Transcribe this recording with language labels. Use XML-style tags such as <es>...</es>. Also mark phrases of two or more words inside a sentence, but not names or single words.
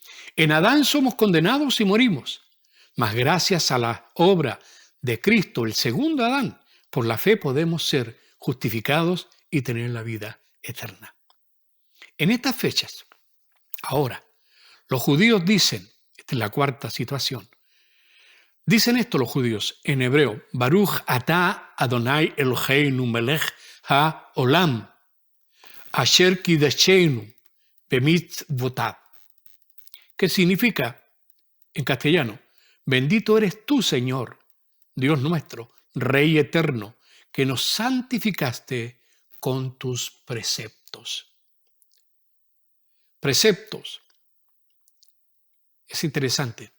<es>En Adán somos condenados y morimos, mas gracias a la obra de Cristo, el segundo Adán, por la fe podemos ser justificados y tener la vida eterna. En estas fechas, ahora, los judíos dicen, esta es la cuarta situación, dicen esto los judíos en hebreo,</es> <he>ברוך אתה אדני אלהינו מלך העולם, אשר קדשנו במצותיו,</he> <es>que significa, en castellano, bendito eres tú, Señor, Dios nuestro, Rey eterno, que nos santificaste con tus preceptos. Preceptos. Es interesante.</es>